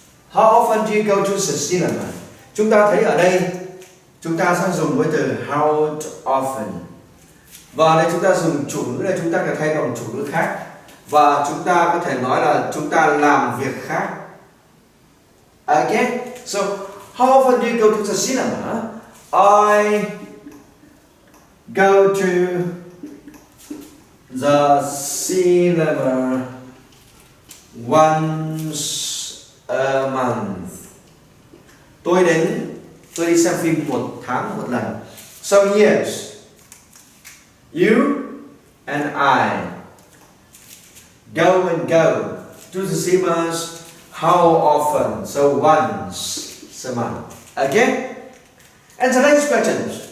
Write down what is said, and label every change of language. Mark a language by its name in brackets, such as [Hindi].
[English] How often do you go to the cinema? [Vietnamese] Chúng ta thấy ở đây chúng ta sẽ dùng với từ how often. Và đây chúng ta dùng chủ ngữ này, chúng ta có thay bằng chủ ngữ khác. và chúng ta có thể nói là chúng ta làm việc khác. [English] Okay, so how often do you go to the cinema? I go to the cinema once a month. [Vietnamese] Tôi đi xem phim một tháng một lần. [English] So yes, you and I go to the cinemas. How often? So once a month. Okay? And the next question.